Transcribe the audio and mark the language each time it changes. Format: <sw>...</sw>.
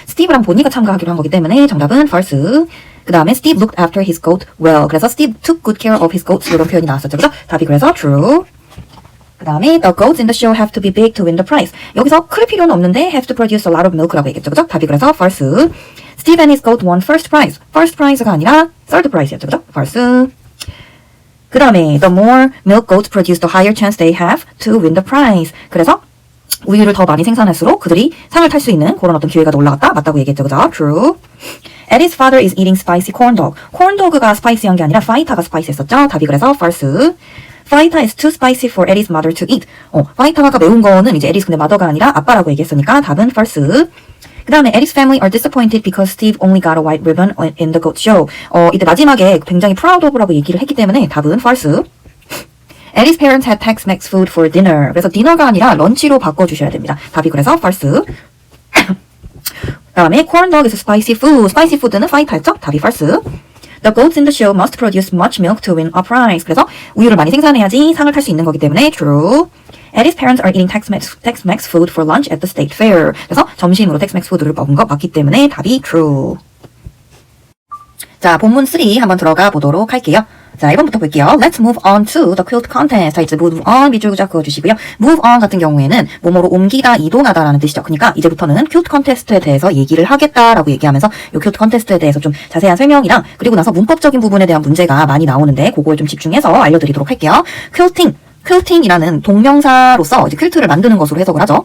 <ko>스티브랑 보니가 참가하기로 한 거기 때문에 정답은 false. 그 다음에</ko> <en>Steve looked after his goat well. 그래서 Steve took good care of his goats</en> <ko>이런 표현이 나왔었죠. 그죠? 답이 그래서 true. 그 다음에</ko> <en>the goats in the show have to be big to win the prize.</en> <ko>여기서 클 필요는 없는데</ko> <en>have to produce a lot of milk라고 얘기했죠.</en> <ko>그죠? 답이 그래서 false.</ko> <en>Steve and his goat won first prize. first prize가 아니라 third prize였죠.</en> <ko>그죠? false. 그 다음에</ko> <en>the more milk goats produce, the higher chance they have to win the prize.</en> <ko>그래서 우유를 더 많이 생산할수록 그들이 상을 탈 수 있는 그런 어떤 기회가 더 올라갔다. 맞다고 얘기했죠. 그죠? True.</ko> <en>Eddie's father is eating spicy corn dog.</en> <ko>corn dog가 스파이시한 게 아니라 파이타가 스파이시했었죠. 답이 그래서 false.</ko> <en>파이타 is too spicy for Eddie's mother to eat.</en> <ko>파이타가 매운 거는 이제 에디스 근데 mother가 아니라 아빠라고 얘기했으니까 답은 false. 그 다음에</ko> <en>Eddie's family are disappointed because Steve only got a white ribbon in the goat show.</en> <ko>이때 마지막에 굉장히 proud of라고 얘기를 했기 때문에 답은 false.</ko> <en>Eddie's parents had Tex-Mex food for dinner.</en> <ko>그래서 디너가 아니라 런치로 바꿔주셔야 됩니다. 답이 그래서 false. 그 다음에</ko> <en>corn dog is spicy food.</en> <ko>spicy food는 파이타였죠? 답이 false.</ko> <en>The goats in the show must produce much milk to win a prize.</en> <ko>그래서 우유를 많이 생산해야지 상을 탈 수 있는 거기 때문에 true.</ko> <en>Eddie's parents are eating Tex-Mex food for lunch at the state fair.</en> <ko>그래서 점심으로 Tex-Mex 푸드를 먹은 거 맞기 때문에 답이 true. 자, 본문 3 한번 들어가 보도록 할게요. 자, 1번부터 볼게요.</ko> <en>Let's move on to the quilt contest. 자, 이제 move on</en> <ko>밑줄 구자 그어주시고요. move on 같은 경우에는 뭐뭐로 옮기다, 이동하다라는 뜻이죠. 그러니까 이제부터는 quilt contest에 대해서 얘기를 하겠다라고 얘기하면서 이 quilt contest에 대해서 좀 자세한 설명이랑 그리고 나서 문법적인 부분에 대한 문제가 많이 나오는데 그거에 좀 집중해서 알려드리도록 할게요. quilting이라는 동명사로서 이제 퀼트를 만드는 것으로 해석을 하죠.</ko>